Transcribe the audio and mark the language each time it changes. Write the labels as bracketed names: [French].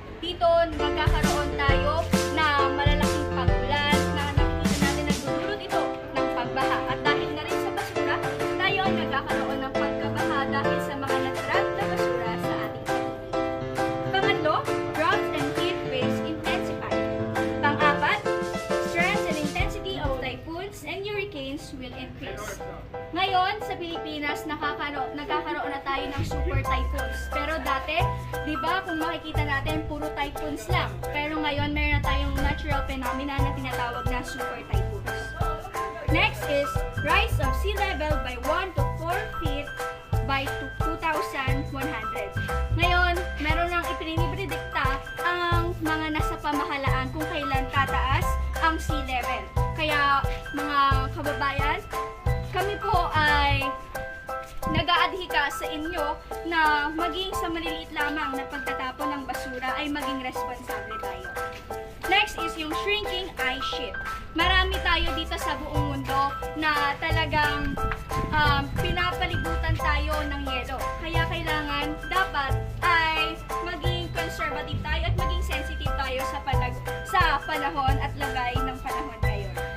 [Filipino] Dito, magkakaroon tayo na malalaking pagulan na nakikita natin nagdudulot ito ng pagbaha. At dahil na rin sa basura, tayo ay nagkakaroon ng pagkabaha dahil sa mga natural na basura sa ating paligid. Pangatlo, [English] droughts and heat waves intensify. [Filipino] Pang-apat, [English] strength and intensity of typhoons and hurricanes will increase. [Filipino] Ngayon, sa Pilipinas, nagkakaroon na tayo ng super typhoons. Pero dati, di ba, kung makikita natin, puro typhoons lang. Pero ngayon, meron na tayong natural phenomena na tinatawag na super typhoons. [English] Next is rise of sea level by 1 to 4 feet by 2,100. [Filipino] Ngayon, meron nang ipinipredikta ang mga nasa pamahalaan kung kailan tataas ang sea level. Kaya, mga kababayan, kami po ay nag-aadhika sa inyo na maging sa maliliit lamang na pagtatapon ng basura ay maging responsable tayo. [English] Next is [Filipino] yung [English] shrinking ice sheet. [Filipino] Marami tayo dito sa buong mundo na talagang pinapalibutan tayo ng yelo. Kaya kailangan dapat ay maging conservative tayo at maging sensitive tayo sa panahon at lagay ng panahon ngayon.